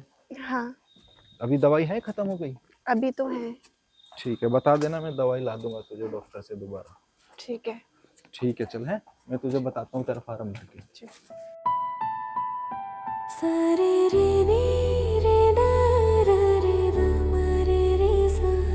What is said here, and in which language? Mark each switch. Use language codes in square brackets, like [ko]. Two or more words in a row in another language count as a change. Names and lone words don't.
[hi] हाँ, अभी दवाई है, खत्म हो गई? अभी तो है। ठीक है, बता देना, मैं दवाई ला दूंगा तुझे डॉक्टर से दोबारा। ठीक है। ठीक है, चल है, मैं तुझे बताता हूँ तेरा फार्म भर के। सारे रे नी रे ना रा रे गा मा रे रे सा।